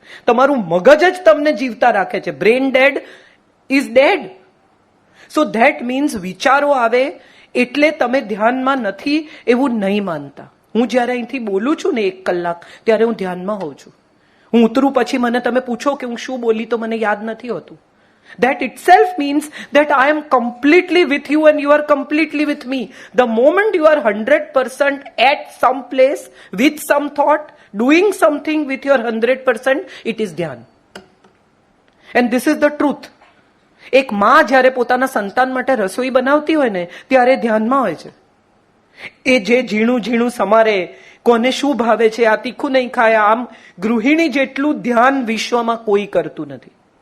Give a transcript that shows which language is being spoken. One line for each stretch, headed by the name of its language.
Gujarati: તમારું મગજ જ તમને જીવતા રાખે છે.
English: Brain dead is dead. So that means
Gujarati: વિચારો આવે એટલે તમે ધ્યાનમાં નથી એવું નહીં માનતા. હું જ્યારે અહીંથી બોલું છું ને 1 કલાક, ત્યારે હું ધ્યાનમાં હોઉં છું. હું ઉતરું પછી મને તમે પૂછો કે હું શું બોલી તો મને યાદ નથી હોતું.
English: That itself means that I am completely with you and you are completely with me. The moment you are 100% at some place, with some thought, doing something with your 100%, it is dhyan. And this is the truth.
Gujarati: એક માં જ્યારે પોતાના સંતાન માટે રસોઈ બનાવતી હોય ને ત્યારે ધ્યાનમાં હોય છે. એ જે ઝીણું ઝીણું સમારે, કોને શું ભાવે છે, આ તીખું નહીં ખાય, આમ ગૃહિણી જેટલું ધ્યાન વિશ્વમાં કોઈ કરતું નથી.